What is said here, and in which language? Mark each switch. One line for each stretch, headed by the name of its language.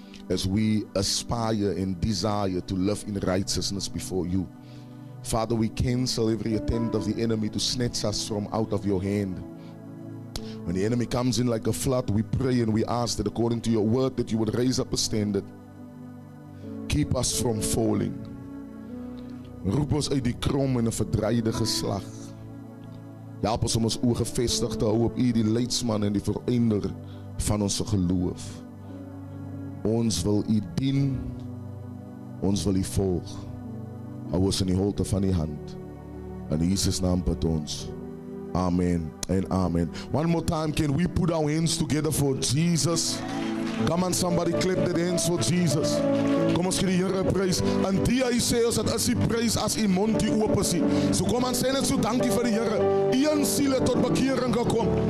English: as we aspire and desire to live in righteousness before you. Father, we cancel every attempt of the enemy to snatch us from out of your hand. When the enemy comes in like a flood, we pray and we ask that according to your word that you would raise up a standard. Keep us from falling.
Afrikaans: Roep ons uit die krom en 'n verdraaide geslag. Help ons om ons oë gefestig te hou op U, die leidsman en die volëinder van ons geloof. Ons wil U dien, ons wil U volg. Hou ons in die holte van die hand. In Jesus naam bid ons.
English: Amen and amen. One more time, can we put our hands together for Jesus? Come on, somebody clap their hands for Jesus.
Afrikaans: Kom ons gee die Here prys. En die hy sê ons dat is die prys as U mond die oop is. So kom aan, sê net so dankie vir die Here. Een siel het tot bekering gekom.